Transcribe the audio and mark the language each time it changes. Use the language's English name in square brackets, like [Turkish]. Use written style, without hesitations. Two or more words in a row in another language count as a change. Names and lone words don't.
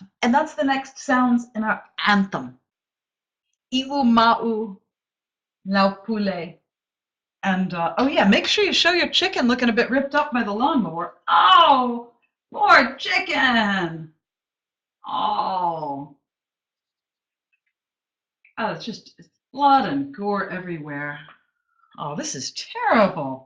[English] And that's the next sounds in our anthem. [Samoan] Iu ma'u, lau poulet. [English] And oh yeah, make sure you show your chicken looking a bit ripped up by the lawnmower. Oh, poor chicken. Oh, it's just blood and gore everywhere. Oh, this is terrible.